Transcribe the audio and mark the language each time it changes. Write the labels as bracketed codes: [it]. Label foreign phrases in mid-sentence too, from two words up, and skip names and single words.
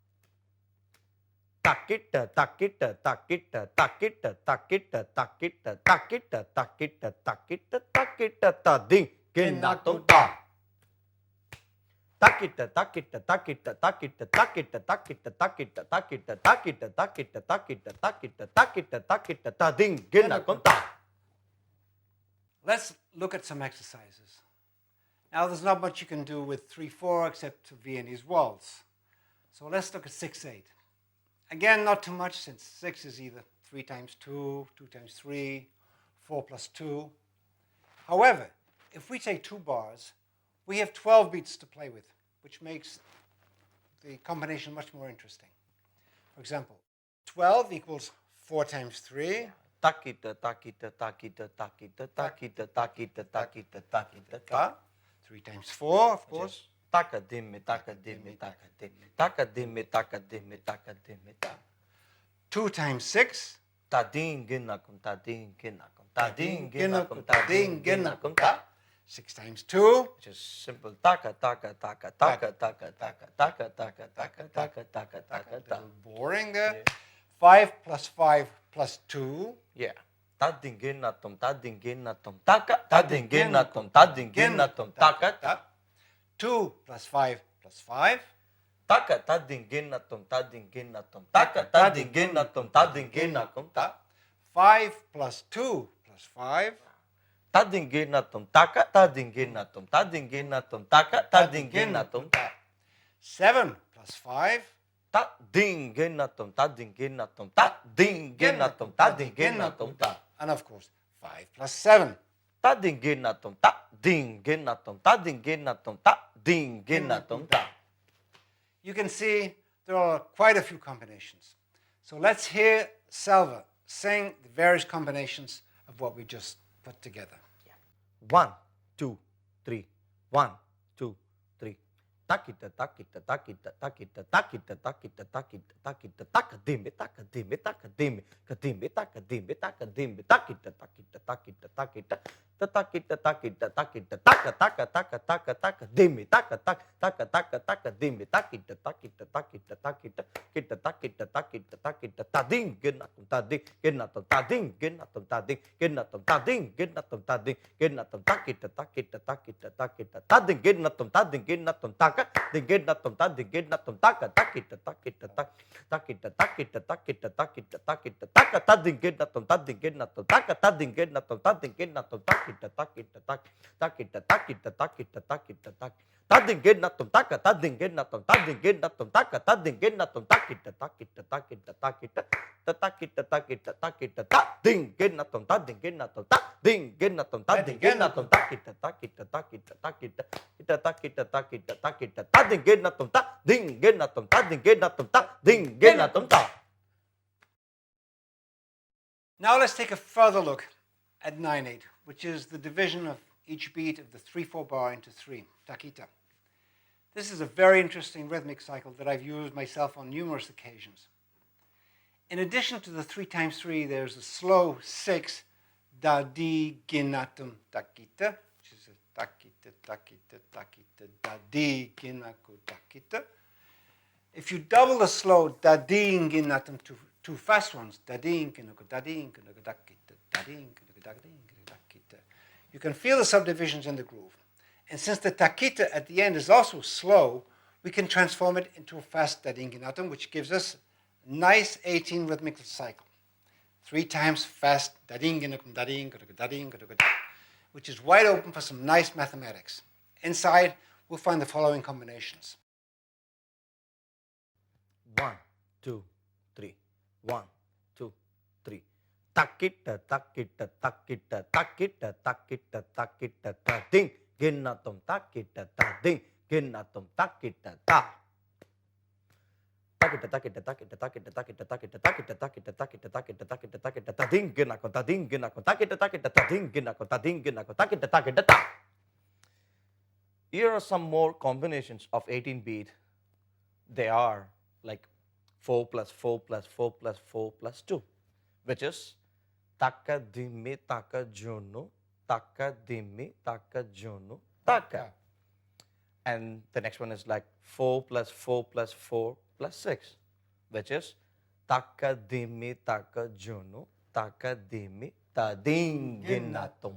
[en] Takita, takita, takita, takita, takita, takita, takita, takita, takita, takita, ta ding, ginatum ta. Takita, takita, takita, takita, takita, takita, takita, takita, takita, takita, takita, takita, takita, takita, ta ding, ginatum ta. Let's look at some exercises. Now, there's not much you can do with 3/4 except Viennese waltz. So let's look at 6/8. Again, not too much, since 6 is either 3 times 2, 2 times 3, 4 plus 2. However, if we take 2 bars, we have 12 beats to play with, which makes the combination much more interesting. For example, 12 equals 4 times 3. Takita, takita, takita, takita, takita, takita, takita, takita, ta. 3 times 4, of course. Taka dimmi, taka dimmi, taka dimmi, taka dimmi, taka dimmi, taka dimmi, ta. 2 times 6. Ta ding ginakum, ta ding ginakum, ta ding ginakum, ta ding ginakum, ta. 6 times 2. Which is simple. Taka, taka, taka, taka, taka, taka, taka, taka, taka, taka, taka, taka, ta. Boring there. 5 plus 5 plus 2. Yeah. Ta ding ginatum, ta ding ginatum, taka, ta ding ginatum, ta ding ginatum, taka, ta. 2 plus 5 plus 5. Taka, ta ding ginatum, ta ding ginatum, taka, ta ding ginatum, ta ding ginatum, ta. 5 plus 2 plus 5. Ta ding ginatum, taka, ta ding ginatum, ta ding ginatum, taka, ta ding ginatum, ta. 7 plus 5. Ta ding ginatum, ta ding ginatum, ta ding ginatum, ta ding ginatum, ta. And of course, 5 plus 7. Ta ding ginatum, ta ding ginatum, ta ding ginatum, ta ding ginatum, ta. You can see there are quite a few combinations. So let's hear Salva sing the various combinations of what we just put together. 1, 2, 3. 1, 2, 3. Takita, takita, takita, takita, takita, takita, takita, takita, takadimmi, takadimmi, takadimmi, kadimmi, takadimmi, takadimmi, takita, takita, takita, takita, takita, takita, takita, taka, taka, taka, taka, taka, dimmi, taka, taka, taka, taka, taka, dimmi, takita, takita, takita, takita, kita, takita, takita, takita, tading, ginatum, tading, ginatum, tading, ginatum, tading, ginatum, tading, ginatum, tading, ginatum, takita, takita, takita, takita, tading, ginatum, tading, ginatum, taka, ding, ginatum, tading, ginatum, taka, takita, takita, takita, takita, takita, takita, takita, taka, tading, ginatum, tading, ginatum, taka, tading, ginatum, tading, ginatum, takita, takita, takita, takita, takita, takita, takita, tading, ginatum, taka, tading, ginatum, tading, ginatum, taka, tading, ginatum, takita, takita, takita, takita, takita, takita, takita, tading, ginatum, tading, ginatum, tading, ginatum, tading, ginatum, takita, takita, takita, takita, kita, takita, takita, takita, tading, ginatum, tading, ginatum, tading, ginatum, tading, ginatum, ta. Now let's take a further look at 9/8, which is the division of each beat of the 3/4 bar into 3, takita. This is a very interesting rhythmic cycle that I've used myself on numerous occasions. In addition to the 3 times 3, there's a slow 6, da di ginatum takita, which is a takita, takita, takita, da di ginaku takita. If you double the slow da-ding ginatum to two fast ones, da-ding, da-ding, da-ding, you can feel the subdivisions in the groove. And since the takita at the end is also slow, we can transform it into a fast da-ding ginatum, which gives us a nice 18 rhythmical cycle. 3 times fast da-ding, da-ding, da-ding, which is wide open for some nice mathematics. Inside, we'll find the following combinations. 1, 2, 3. 1, 2, 3. Takita, takita, takita, takita, takita, takita, ta ding, ginatum, takita, ta ding, ginatum, takita, ta. Takita, takita, takita, takita, takita, takita, takita, takita, takita, takita, takita, takita, ta ding, ginako, ta ding, ginako, takita, takita, ta ding, ginako, ta ding, ginako, takita, takita, ta. Here are some more combinations of 18-beat. They are like 4 plus 4 plus 4 plus 4 plus 2, which is taka dimi taka jono, taka dimi taka jono, taka. And the next one is like 4 plus 4 plus 4 plus 6, which is taka dimi taka jono, taka dimi ta ding ginatum.